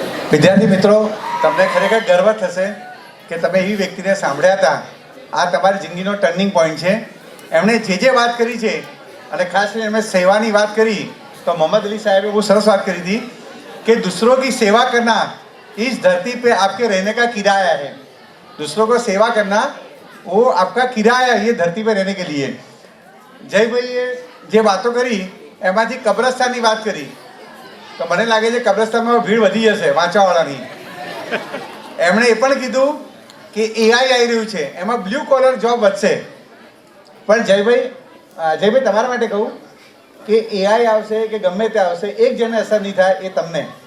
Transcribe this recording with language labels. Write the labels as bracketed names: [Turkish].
[Gujarati] વિદ્યાર્થી મિત્રો, તમને ખરેખર ગર્વ થશે કે તમે એવી વ્યક્તિને સાંભળ્યા હતા. આ તમારી જિંદગીનો ટર્નિંગ પોઈન્ટ છે. એમણે જે વાત કરી છે, અને ખાસ કરીને એમણે સેવાની વાત કરી, તો મોહમ્મદ અલી સાહેબે બહુ સરસ વાત કરી હતી કે [Hindi] दूसरों की सेवा करना इस धरती पे आपके रहने का किराया है. दूसरों को सेवा करना वो आपका किराया है ये धरती पे रहने के लिए. [Gujarati] જયભાઈએ જે વાતો કરી એમાંથી કબ્રસ્તાનની વાત કરી, તો મને લાગે છે કબ્રસ્તાનમાં ભીડ વધી જશે વાંચવાવાળાની. એમણે એ પણ કીધું કે એઆઈ આવી રહ્યું છે, એમાં બ્લુ કોલર જોબ વધશે. પણ જયભાઈ તમારા માટે કહું કે એઆઈ આવશે કે ગમે તે આવશે, એક જણને અસર નહીં થાય, એ તમને.